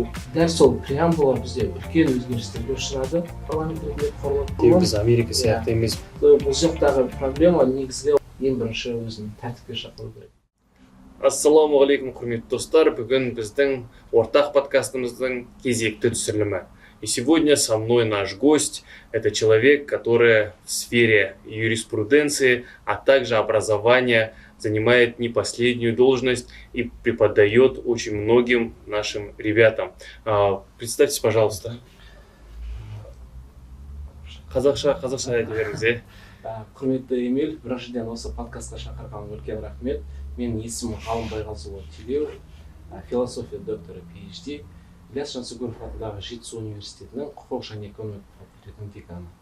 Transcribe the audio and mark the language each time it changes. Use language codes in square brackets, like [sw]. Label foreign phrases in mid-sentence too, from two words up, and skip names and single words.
[kk] дәл сол преамбула бізде үлкен өзгерістерге ұшырады парламент ретінде құрылып. тек біз Америка сияқты емес. Бұл жақтағы проблема негізгі ең бірінші өзін тәртіпке шақыру керек. Ассалаумағалейкум, құрметті достар. Бүгін біздің ортақ подкастымыздың кезекті түсірілімі. [ru] И сегодня со мной наш гость. Это человек, который в сфере юриспруденции, а также образования занимает не последнюю должность и преподает очень многим нашим ребятам. Представьтесь, пожалуйста. [kk] Қазақша айта беріңіз. Құрметті Эмиль, біріншіден осы подкастқа шақырғаныңыз үлкен рахмет. Менің есімім Ғалым Байғазыұлы Телеуов, философия докторы PhD, Ілияс Жансүгіров атындағы Жетісу университетінің құқық және экономика факультетінің деканы.